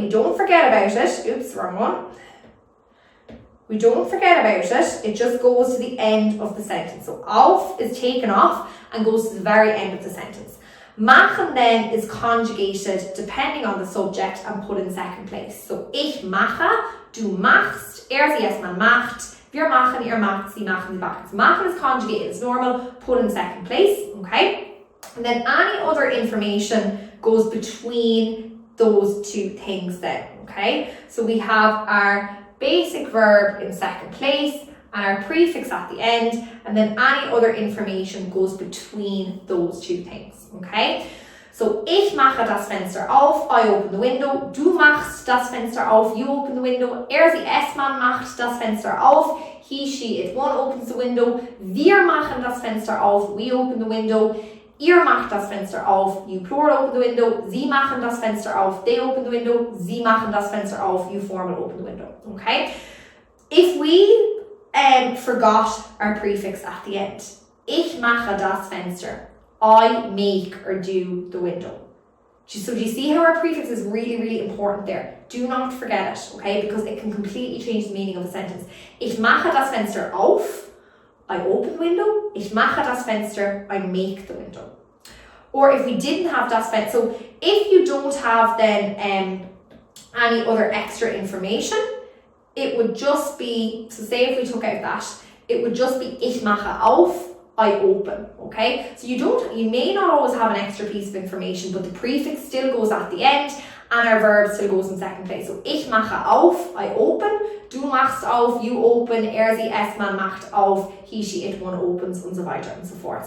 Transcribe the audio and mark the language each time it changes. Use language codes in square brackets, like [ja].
[en] We don't forget about it. Oops, wrong one. We don't forget about it. It just goes to the end of the sentence. So auf is taken off and goes to the very end of the sentence. Machen then is conjugated depending on the subject and put in second place. [de] So ich mache, du machst, sie, es, man macht, wir machen, ihr macht, sie machen, sie machen. So machen is conjugated as normal, put in second place, okay? [en] And then any other information goes between those two things then, okay? So we have our basic verb in second place and our prefix at the end, and then any other information goes between those two things, okay? So ich mache das Fenster auf, I open the window, du machst das Fenster auf, you open the window, sie, es, man macht das Fenster auf, he, she, it, one opens the window, wir machen das Fenster auf, we open the window, ihr macht das Fenster auf, you plural open the window, sie machen das Fenster auf, they open the window, sie machen das Fenster auf, you formal open the window, okay? If we forgot our prefix at the end, ich mache das Fenster, I make or do the window. So do you see how our prefix is really, really important there? Do not forget it, okay? Because it can completely change the meaning of a sentence. [de] Ich mache das Fenster auf, I open the window. Ich mache das Fenster, I make the window. [en] Or if we didn't have das Fenster, so if you don't have then any other extra information, it would just be, so say if we took out that, it would just be ich mache auf, I open, okay? So you may not always have an extra piece of information, but the prefix still goes at the end and our verb still goes in second place. [de] So ich mache auf, I open, du machst auf, you open, sie, es, man macht auf, he, she, it, one opens, und so weiter and so forth.